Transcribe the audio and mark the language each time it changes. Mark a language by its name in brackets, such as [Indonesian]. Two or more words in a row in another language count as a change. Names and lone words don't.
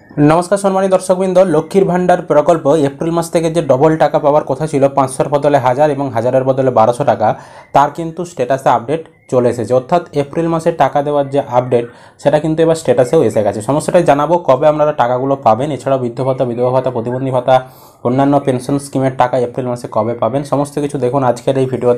[Bangla] নমস্কার সম্মানিত দর্শকবৃন্দ লক্ষ্মীর ভাণ্ডার প্রকল্প এপ্রিল মাস থেকে যে ডবল টাকা পাওয়ার কথা ছিল 500 বদলে 1000 এবং 1000 এর বদলে 1200 টাকা তার কিন্তু স্ট্যাটাসে আপডেট চলে এসেছে। অর্থাৎ এপ্রিল মাসে টাকা দেওয়ার যে আপডেট সেটা কিন্তু এবার স্ট্যাটাসেও এসে গেছে। সমস্যাটা জানাবো কবে আপনারা টাকাগুলো পাবেন, এছাড়াও বৃদ্ধ ভাতা, বিধবা ভাতা, প্রতিবন্ধী ভাতা, অন্যান্য পেনশন স্কিমের টাকা এপ্রিল মাসে কবে পাবেন সমস্ত কিছু দেখুন আজকের এই ভিডিওতে।